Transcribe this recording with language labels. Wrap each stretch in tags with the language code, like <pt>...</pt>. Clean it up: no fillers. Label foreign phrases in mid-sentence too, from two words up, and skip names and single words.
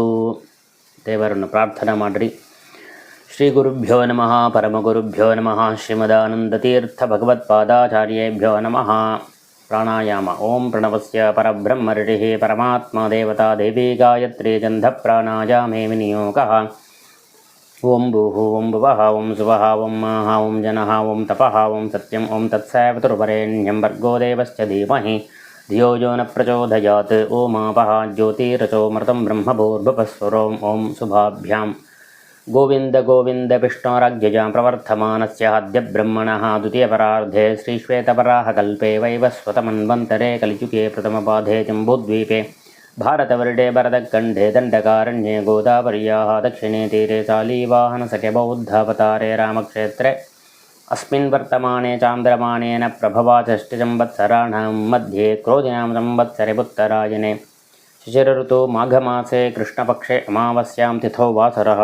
<kn>ದೇವರನ್ನು ಪ್ರಾರ್ಥನಾ ಮಾಡಿರಿ.</kn> <sa>ಶ್ರೀ ಗುರುಭ್ಯೋ ನಮಃ. ಪರಮಗುರುಭ್ಯೋ ನಮಃ. ಶ್ರೀಮದಾನಂದತೀರ್ಥ ಭಗವತ್ಪಾದಾಚಾರ್ಯೇಭ್ಯೋ ನಮಃ. ಪ್ರಾಣಾಯಾಮ. ಓಂ ಪ್ರಣವಸ್ಯ ಪರಬ್ರಹ್ಮ ಋಷಿಃ ಪರಮಾತ್ಮ ದೇವತಾ ದೇವಿ ಗಾಯತ್ರಿ ಗಂಧ ಪ್ರಾಣಾಯಾಮೇ ವಿನಿಯೋಗಃ. ಓಂ ಭೂಃ ಓಂ ಭುವಃ ಓಂ ಸುವಃ ಓಂ ಮಹಃ ಓಂ ಜನಃ ಓಂ ತಪಃ ಓಂ ಸತ್ಯಂ ಓಂ ತತ್ಸವಿತುರ್ವರೆಣ್ಯಂ ಭರ್ಗೋ ದೇವಸ್ಯ ಧೀಮಹಿ ಧಿಯೋ ಯೋ ನ ಪ್ರಚೋದಯಾತ್. ಓಮಾಪಃ ಜ್ಯೋತಿರಚೋಮೃತಂ ಬ್ರಹ್ಮಭೂರ್ಭುವಸ್ವರೋಂ ಓಂ ಶುಭಾಭ್ಯಾಂ. ಗೋವಿಂದ ಗೋವಿಂದ ವಿಷ್ಣೋರಗ್ಯಜಾಂ ಪ್ರವರ್ತಮಾನಸ್ಯ ಅದ್ಯ ಬ್ರಹ್ಮಣಃ ದ್ವಿತೀಯಪರಾರ್ಧೆ ಶ್ರೀಶ್ವೇತವರಾಹಕಲ್ಪೆ ವೈವಸ್ವತಮನ್ವಂತರೆ ಕಲಿಯುಗೆ ಪ್ರಥಮಪಾಧೆ ಜಂಬೂದ್ವೀಪೆ ಭಾರತವರ್ಷೆ ಭರತಖಂಡೇ ದಂಡಕಾರಣ್ಯೇ ಗೋದಾವರ್ಯಾಃ ದಕ್ಷಿಣೇ ತೀರೆ ಶಾಲಿವಾಹನಸಖ್ಯಬೌದ್ಧಾವತಾರೆ ರಾಮಕ್ಷೇತ್ರೆ ಅಸ್ಮಿನ್ ವರ್ತಮಾನೆ ಚಾಂದ್ರಮಾನೇನ ಪ್ರಭವಾ ಷಷ್ಠಿಸಂವತ್ಸರಾಣಾಂ ಮಧ್ಯೆ ಕ್ರೋಧಿನಾಂ ಸಂವತ್ಸರೆ ಉತ್ತರಾಯಣೆ ಶಿಶಿರಋತು ಮಾಘಮಾಸೆ ಕೃಷ್ಣಪಕ್ಷೆ ಅಮಾವಾಸ್ಯಾಂ ತಿಥೌ ವಾಸರಃ.</sa>